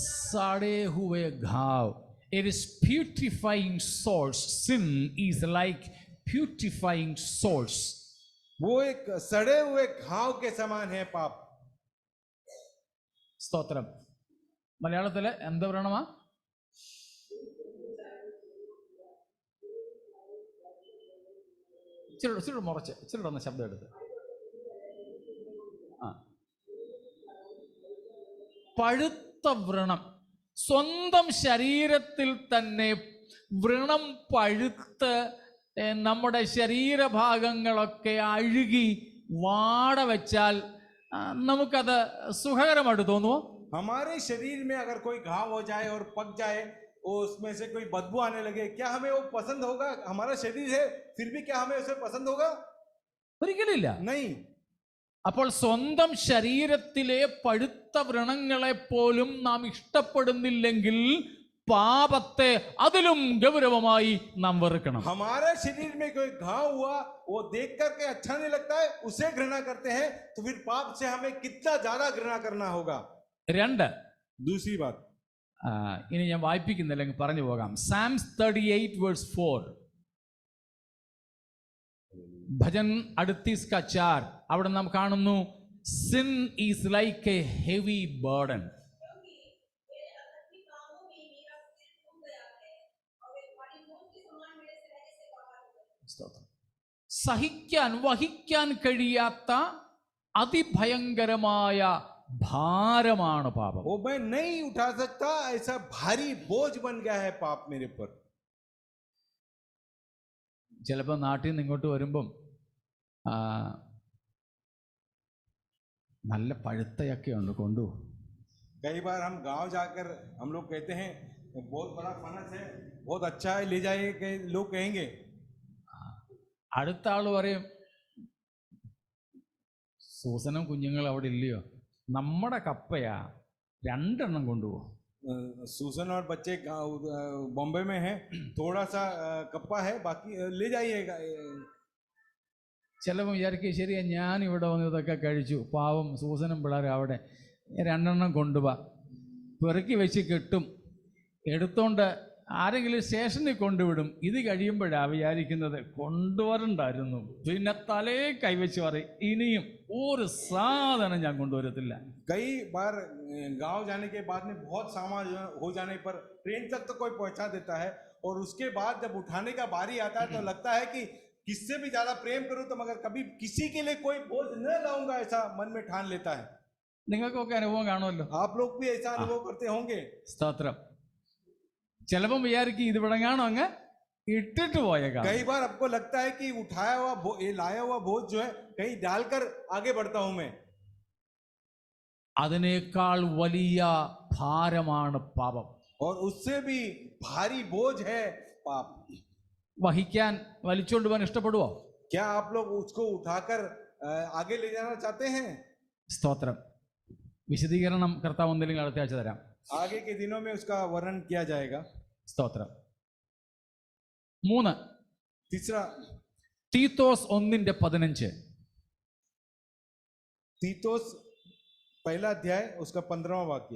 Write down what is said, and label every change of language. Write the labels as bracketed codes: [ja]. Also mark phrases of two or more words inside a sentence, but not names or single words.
[hi] सड़े हुए घाव. [en] It is putrefying sores. Sin is like putrefying sores. [hi] वो एक सड़े हुए घाव के समान है पाप. [ml] സ്തോത്രം. മലയാളത്തില് എന്താ പറയണമാ? ഇച്ചിരി മുറച്ച് ഇച്ചിരി ഒന്ന് ശബ്ദം എടുത്ത്. പഴുത്ത വ്രണം. സ്വന്തം ശരീരത്തിൽ തന്നെ വ്രണം പഴുത്ത് നമ്മുടെ ശരീരഭാഗങ്ങളൊക്കെ അഴുകി വാട വെച്ചാൽ നമുക്കത് സുഖകരമായിട്ട് തോന്നുമോ? [hi] हमारे शरीर में अगर कोई घाव हो जाए और पक जाए, वो उसमें से कोई बदबू आने लगे, क्या हमें वो पसंद होगा? हमारा शरीर है, फिर भी क्या हमें उसे पसंद होगा? [ml] ഒരിക്കലില്ല. [hi] नहीं. [ml] അപ്പോൾ സ്വന്തം ശരീരത്തിലെ പഴുത്ത വ്രണങ്ങളെ പോലും നാം ഇഷ്ടപ്പെടുന്നില്ലെങ്കിൽ പാപത്തെ അതിലും ഗൗരവമായി നാം വെറുക്കണം. [hi] हमारे शरीर में कोई घाव हुआ, वो देख करके अच्छा नहीं लगता है, उसे घृणा करते हैं, तो फिर पाप से हमें कितना ज्यादा घृणा करना होगा. 2. दूसरी बात, [ml] ഇനി ഞാൻ വായിപ്പിക്കുന്നില്ലെങ്കിൽ പറഞ്ഞു പോകാം. Psalms 38:4. ഭജൻ 38:4. അവിടെ നാം കാണുന്നു, [en] sin is like a heavy burden. [ml] വഹിക്കാൻ കഴിയാത്ത അതിഭയങ്കരമായ ഭാരമാണ് പാപം. [hi] वो मैं नहीं उठा सकता, ऐसा भारी बोझ बन गया है पाप मेरे पर. [ml] ചിലപ്പോൾ നാട്ടിൽ നിന്ന് ഇങ്ങോട്ട് വരുമ്പം നല്ല പഴുത്തയൊക്കെ ഉണ്ട് കൊണ്ടു. [hi] कई बार हम गांव जाकर हम लोग कहते हैं बहुत बड़ा फनस है, बहुत अच्छा है, ले जाइए, लोग कहेंगे. [ml] അടുത്ത ആള് പറയും, സൂസനും കുഞ്ഞുങ്ങൾ അവിടെ ഇല്ലയോ, നമ്മുടെ കപ്പയാ, 2 എണ്ണം കൊണ്ടുപോകും. [hi] सूसन और बच्चे बॉम्बे में है, थोड़ा सा कप्पा है, बाकी ले जाइएगा. [ml] ചിലപ്പോൾ വിചാരിക്കുക, ശരിയാ ഞാൻ ഇവിടെ വന്ന് ഇതൊക്കെ കഴിച്ചു, പാവം സൂസനും പിള്ളേരും അവിടെ, 2 എണ്ണം കൊണ്ടുപോവാ, പെറുക്കി വെച്ച് കെട്ടും, എടുത്തോണ്ട് ആരെങ്കിലും സ്റ്റേഷനിൽ കൊണ്ടുവിടും. ഇത് കഴിയുമ്പോഴാണ് വിചാരിക്കുന്നത് കൊണ്ടുവരണ്ടായിരുന്നു. പിന്നെ തലേ കൈവച്ച് പറയും, ഇനിയും ഒരു സാധനം ഞാൻ കൊണ്ടുവരത്തില്ല. [hi] कई बार गांव जाने के बाद में बहुत सामान हो जाने पर ट्रेन तक तो कोई पहुंचा देता है, और उसके बाद जब उठाने का बारी आता है तो लगता है कि किससे भी ज्यादा प्रेम करूं तो मगर कभी किसी के लिए कोई बोझ न लाऊंगा, ऐसा मन में ठान लेता है. [ml] നിങ്ങൾക്കൊക്കെ അനുഭവം കാണുമല്ലോ. [hi] आप लोग भी ऐसा अनुभव करते होंगे. [ml] സ്തോത്രം. ചിലപ്പം വിചാരിക്കും ഇത് വിടങ്ങാണോ അങ്ങ് ഇട്ടിട്ട് പോയേക്കാം. [hi] कई बार आपको लगता है कि उठाया हुआ लाया हुआ बोझ जो है कहीं डालकर आगे बढ़ता हूं मैं. [ml] അതിനേക്കാൾ വലിയ ഭാരമാണ് പാപം. [hi] और उससे भी भारी बोझ है पाप. [ml] വഹിക്കാൻ വലിച്ചുകൊണ്ട് പോകാൻ ഇഷ്ടപ്പെടുവോ? [hi] क्या आप लोग उसको उठाकर आगे ले जाना चाहते हैं? [ml] സ്തോത്രം. വിശദീകരണം കർത്താവ് എന്തെങ്കിലും അടുത്ത ആഴ്ച തരാം. [hi] आगे के दिनों में उसका वर्णन किया जाएगा. [ml] സ്തോത്രം. 3. [hi] तीसरा, [ml] തീത്തോസ് 1:15. [hi] तीतोस 1 अध्याय उसका 15वां वाक्य.